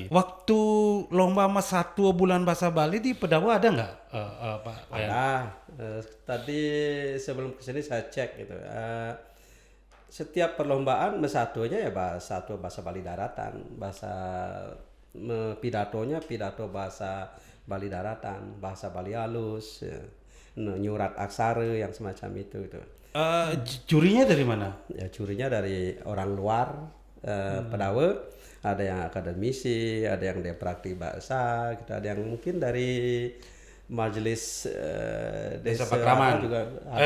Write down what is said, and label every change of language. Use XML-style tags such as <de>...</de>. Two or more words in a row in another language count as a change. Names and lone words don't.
<id>Waktu lomba mesatu bulan bahasa Bali di Pedawe ada nggak, Pak Wayan? Tadi sebelum kesini saya cek gitu. Setiap perlombaan mesatunya ya bahasa Bali daratan, pidatonya pidato bahasa Bali daratan, bahasa Bali halus, nyurat aksara yang semacam itu. Jurinya dari mana? Ya jurinya dari orang luar Pedawe, ada yang akademisi, ada yang dia praktik bahasa, gitu, ada yang mungkin dari majelis Desa desa Pakraman. juga ada,</id>